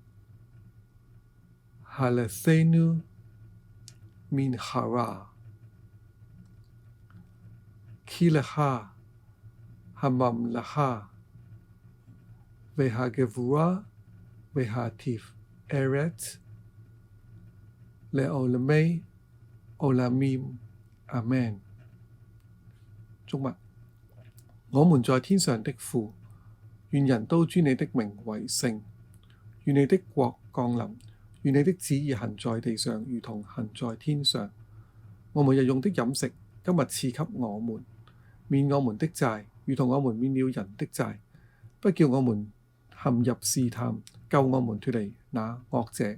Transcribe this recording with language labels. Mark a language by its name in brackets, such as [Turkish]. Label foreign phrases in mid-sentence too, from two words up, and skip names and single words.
[Hebrew] הלכנו מן הרע, כי לך הממלכה והגבורה והתפארת לעולמי עולמים, אמן。 [Chinese] 中文，我們在天上的父，願人都尊你的名為聖，願你的國降臨，願你的旨意行在地上，如同行在天上。我們日用的飲食，今日賜給我們，免我們的債，如同我們免了人的債，不叫我們陷入試探，救我們脫離那惡者。